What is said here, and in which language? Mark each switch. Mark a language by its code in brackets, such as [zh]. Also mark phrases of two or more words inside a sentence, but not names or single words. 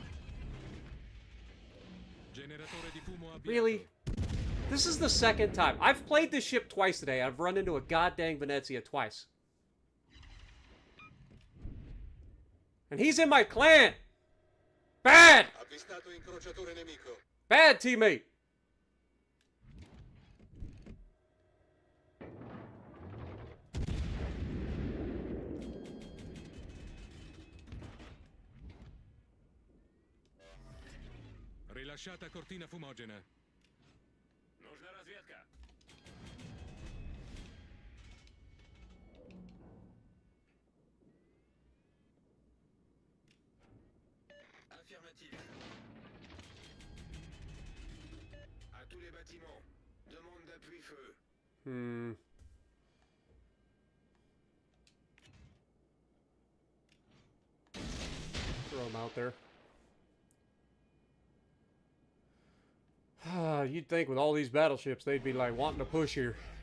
[en] Really? This is the second time. I've played this ship twice today. I've run into a goddamn Venetia twice. And he's in my clan! Bad! Bad teammate! [it] Rilasciata cortina fumogena. [ru] Нужна разведка. Affirmatif. [fr] À tous les bâtiments. Demande d'appui-feu. [en] Throw him out there. You'd think with all these battleships, they'd be like wanting to push here.